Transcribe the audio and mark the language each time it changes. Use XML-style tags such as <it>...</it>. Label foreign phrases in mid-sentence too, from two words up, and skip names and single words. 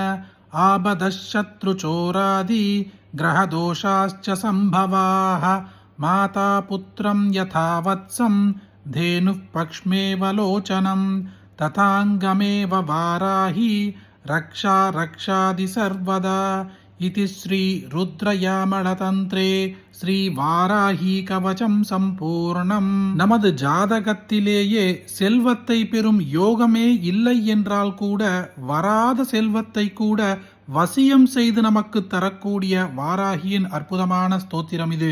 <sa>आपदश्शत्रुचोरादि ग्रहदोषाश्च सम्भवाः माता पुत्रं यथा वत्सं धेनुः पक्ष्मेव लोचनं तथाङ्गमेव वाराही रक्षा रक्षादि सर्वदा इति श्री रुद्रयामळतन्त्रे श्री वाराही कवचं सम्पूर्णम्.</sa> <ta>நமது ஜாதகத்திலேயே செல்வத்தை பெறும் யோகமே இல்லை என்றால் கூட வராத செல்வத்தை கூட வசியம் செய்து நமக்கு தரக்கூடிய வாராகியின் அற்புதமான ஸ்தோத்திரம் இது.</ta>